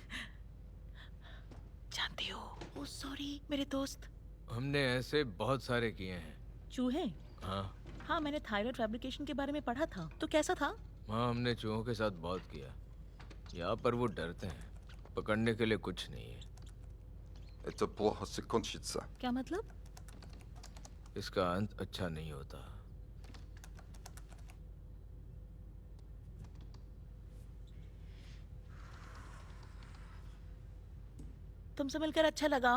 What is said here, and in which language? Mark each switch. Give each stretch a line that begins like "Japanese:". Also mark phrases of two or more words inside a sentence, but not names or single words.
Hindi: जानती हो,
English: oh sorry
Hindi: मेरे दोस्त। हमने ऐसे बहुत सारे किए हैं। चूहे? हाँ हाँ, मैंने
English: thyroid fabrication
Hindi: के बारे में पढ़ा था। तो कैसा था? हाँ, हमने चूहों के साथ बहुत किया। यहाँ पर वो डरते हैं, पकड़ने के लिए कुछ नहीं है।
Russian: Это плохо закончится.
Hindi: क्या मतलब? इसका अंत अच्छा नहीं होता। तुमसे मिलकर अच्छा लगा।